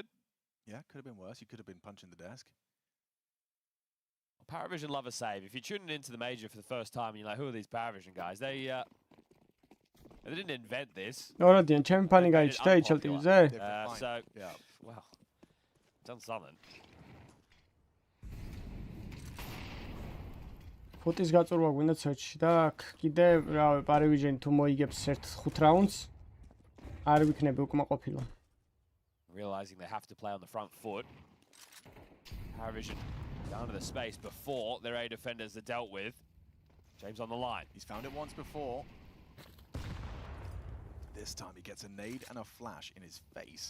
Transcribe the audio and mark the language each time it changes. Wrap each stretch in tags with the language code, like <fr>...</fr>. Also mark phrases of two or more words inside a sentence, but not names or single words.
<en>Yeah, could have been worse. You could have been punching the desk. Paravision love a save. If you're tuning into the major for the first time and you're like, who are these Paravision guys? They didn't invent this. So, well, done something.</en> <ka>ფუტის გაწურვა გვინდა სერჩში და კიდე რავი პარივიჟენი თუ მოიგებს ერთ 5 რაუნდს არ ვიქნები უკმაყოფილო.</ka> <en>Realizing they have to play on the front foot. Paravision down to the space before their A defenders are dealt with. James on the line. He's found it once before. This time he gets a nade and a flash in his face.</en>